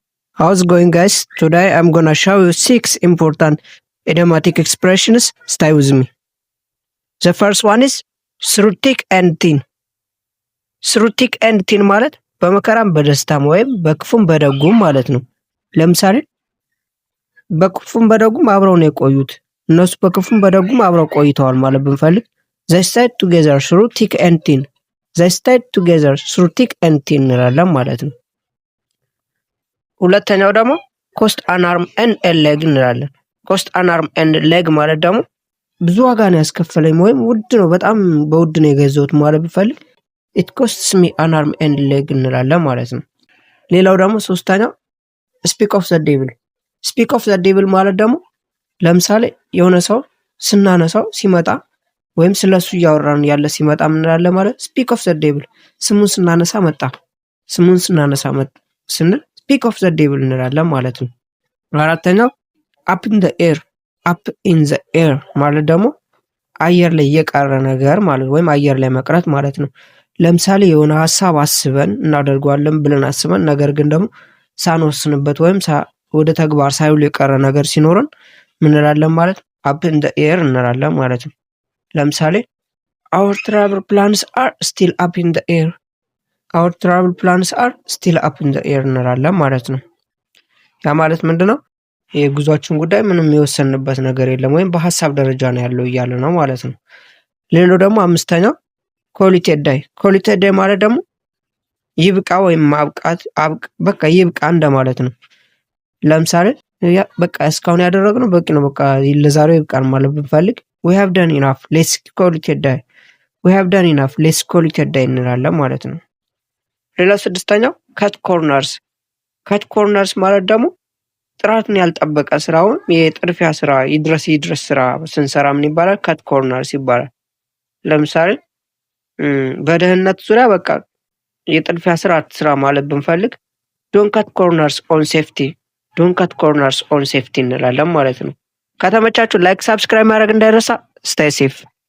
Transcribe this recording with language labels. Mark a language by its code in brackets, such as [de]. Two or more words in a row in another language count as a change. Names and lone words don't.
[en] How's it going, guys? Today I'm gonna show you 6 important idiomatic expressions. Stay with me. The first one is through thick and thin. through thick and thin [am] ማለት በመከራም በደስታም ወይም በክፉም በደጉም ማለት ነው። ለምሳሌ በክፉም በደጉም አብረው ነው የቆዩት። እነሱ በክፉም በደጉም አብረው ቆይተዋል ማለት ብንፈልግ [en] they stayed together through thick and thin. they stayed together through thick and thin [am] እንላለን ማለት ነው። ሁለተኛው ደግሞ [en] cost an arm and a leg [am] እንላለን። [en] cost an arm and leg [am] ማለት ደግሞ ብዙ ዋጋ ነው ያስከፈለኝ ወይም ውድ ነው በጣም በውድ ነው የገዛሁት ማለት ብፈልግ [en] it costs me an arm and leg [am] እንላለን ማለት ነው። ሌላው ደግሞ ሶስተኛው [en] speak of the devil. speak of the devil [am] ማለት ደግሞ ለምሳሌ የሆነ ሰው ስናነሳው ሲመጣ ወይም ስለሱ እያወራን ያለ ሲመጣ ምን እንላለን ማለት [en] speak of the devil [am] ስሙን ስናነሳ መጣ ስንል [en] speak of the devil [am] እንላለን ማለት ነው። አራተኛው [en] up in the air. up in the air [am] ማለት ደግሞ አየር ላይ የቀረ ነገር ማለት ወይም አየር ላይ መቅረት ማለት ነው። ለምሳሌ የሆነ ሐሳብ አስበን እናደርገዋለን ብለን አስበን ነገር ግን ደግሞ ሳንወስንበት ወይም ወደ ተግባር ሳይውል የቀረ ነገር ሲኖርን ምን እንላለን ማለት [en] up in the air [am] እንላለን ማለት ነው። ለምሳሌ [en] our travel plans are still up in the air. our travel plans are still up in the air [am] እንላለን ማለት ነው። ያ ማለት ምንድነው? የጉዟችን ጉዳይ ምንም የወሰንበት ነገር የለም ወይም በሐሳብ ደረጃ ነው ያለው እያለ ነው ማለት ነው። ሌላው ደግሞ አምስተኛው [en] quality day. quality day [am] ማለት ደግሞ ይብቃ ወይም ማብቃት በቃ ይብቃ እንደማለት ነው። ለምሳሌ በቃ እስካሁን ያደረግነው በቂ ነው በቃ ለዛሬው ይብቃን ማለት ብንፈልግ [en] we have done enough let's call it a day. we have done enough let's call it a day [am] እንላለን ማለት ነው። ሌላው ስድስተኛው [en] cut corners. cut corners [am] ማለት ደግሞ ጥራትን ያልጠበቀ ስራውን የጥድፊያ ስራ ይድረስ ስራ ስንሰራ ምን ይባላል? [en] cut corners [am] ይባላል። ለምሳሌ በደህንነት ዙሪያ በቃ የጥድፊያ ስራ አትስራ ማለት ብንፈልግ [en] don't cut corners on safety. don't cut corners on safety [am] እንላለን ማለት ነው። ከተመቻችሁ [en] like, subscribe [am] ማድረግ እንዳይረሳ። [en] stay safe.